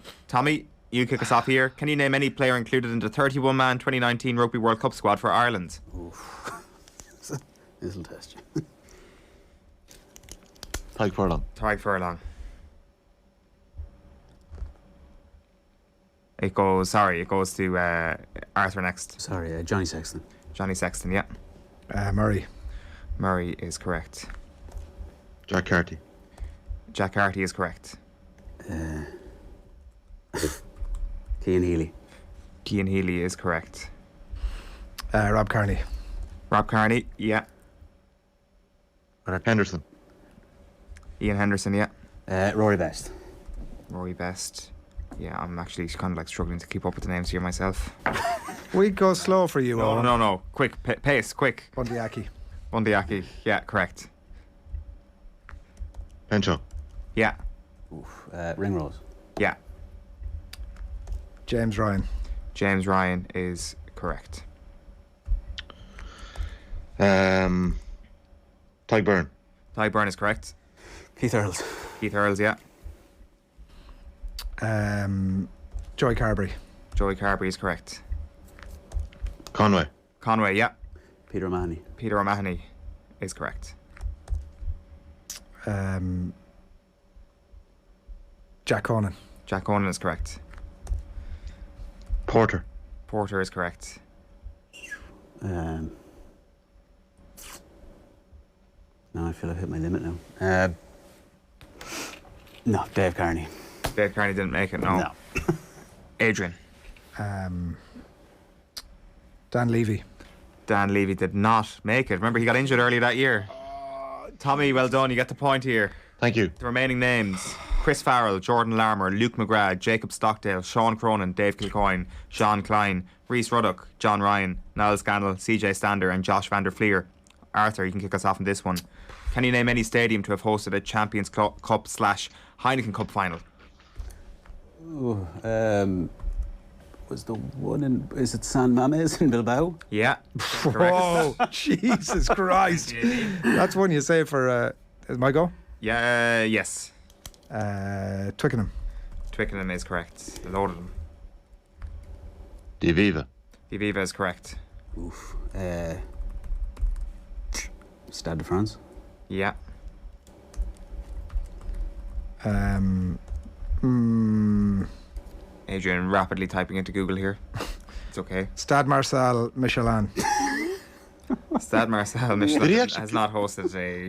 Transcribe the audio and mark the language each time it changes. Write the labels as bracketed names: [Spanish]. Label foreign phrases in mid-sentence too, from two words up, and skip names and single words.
[English] Tommy, you kick us off here. Can you name any player included in the 31-man 2019 Rugby World Cup squad for Ireland? This'll test you. Tyke Furlong. Tyke Furlong. It goes to Arthur next. Sorry, Johnny Sexton. Johnny Sexton, yeah. Murray. Murray is correct. Jack Carty. Jack Carty is correct. Cian Healy. Cian Healy is correct. Rob Kearney. Rob Kearney, yeah. Henderson. Ian Henderson, yeah. Rory Best. Rory Best. Yeah, I'm actually kind of like struggling to keep up with the names here myself. We go slow for you, Owen. No. Quick, pace, quick. Bundyaki. Yeah, correct. Henshaw. Yeah. Ringrose. Yeah. James Ryan. James Ryan is correct. Ty Byrne. Ty Byrne is correct. Keith Earls. Keith Earls, yeah. Joey Carberry. Joey Carberry is correct. Conway. Conway, yeah. Peter O'Mahony. Peter O'Mahony is correct. Jack Conan. Jack Conan is correct. Porter. Porter is correct. No, I feel I've hit my limit now. No, Dave Kearney. Dave Kearney didn't make it, no. Adrian. Dan Levy. Dan Levy did not make it. Remember, he got injured earlier that year. Tommy, well done. You get the point here. Thank you. The remaining names: Chris Farrell, Jordan Larmour, Luke McGrath, Jacob Stockdale, Sean Cronin, Dave Kilcoyne, Sean Klein, Rhys Ruddock, John Ryan, Niall Scannell, CJ Stander and Josh van der Fleer. Arthur, you can kick us off on this one. Can you name any stadium to have hosted a Champions Cup / Heineken Cup final? Ooh, was the one in... Is it San Mamés in Bilbao? Yeah. Whoa, Jesus Christ. That's one you say for... is my go? Yeah, yes. Twickenham. Twickenham is correct. A load of them. Diviva. Diviva is correct. Oof. Stade de France. Yeah. Adrian rapidly typing into Google here. It's okay. Stade Marseille Michelin. Stade Marseille Michelin has not hosted a Champions